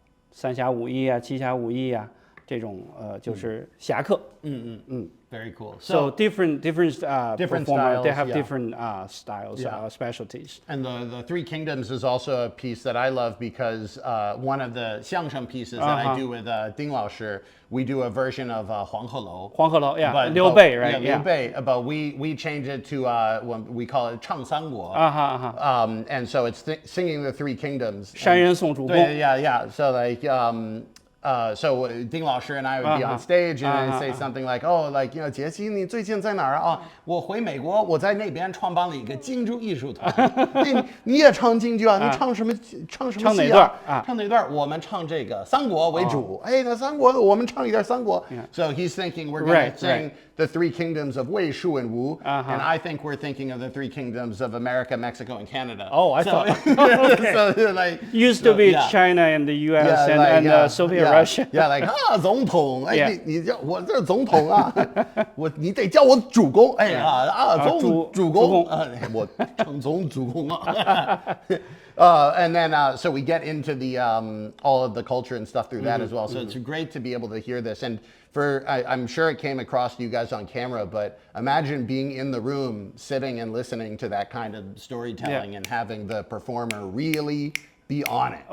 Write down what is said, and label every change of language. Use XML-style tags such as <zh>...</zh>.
<zh>三侠五义啊，七侠五义啊，这种就是侠客.</zh> <en>Very cool. So different performers, styles, they have different styles, specialties. And the Three Kingdoms is also a piece that I love because one of the 相声 pieces that I do with Ding Lao Shi, we do a version of 黄鹤楼. 黄鹤楼, Liu Bei, right? Liu Bei, but we change it to we call it 唱三国. And so it's singing the Three Kingdoms.</en> <zh>山人送主公.</zh> <en>Yeah. So like so Ding Lao Shi and I would be on stage and I'd say something like, oh, like, 杰西你最近在哪儿啊？</en> <zh>我回美国，我在那边创办了一个京剧艺术团。你也唱京剧啊？你唱什么戏啊？唱哪段？我们唱这个三国为主。那三国我们唱一点三国。</zh> <en>So he's thinking we're going to sing the Three Kingdoms of Wei, Shu, and Wu, and I think we're thinking of the Three Kingdoms of America, Mexico, and Canada. Oh, I thought. So like used to be China and the U.S. and Soviet Russia.</en> <zh>Yeah, like 总统，你叫我这总统啊，你得叫我主公，主公，我称总主公啊。</zh> <en>And then so we get into the all of the culture and stuff through that as well. So it's great to be able to hear this. And I'm sure it came across to you guys on camera, but imagine being in the room, sitting and listening to that kind of storytelling and having the performer really be on it.</en>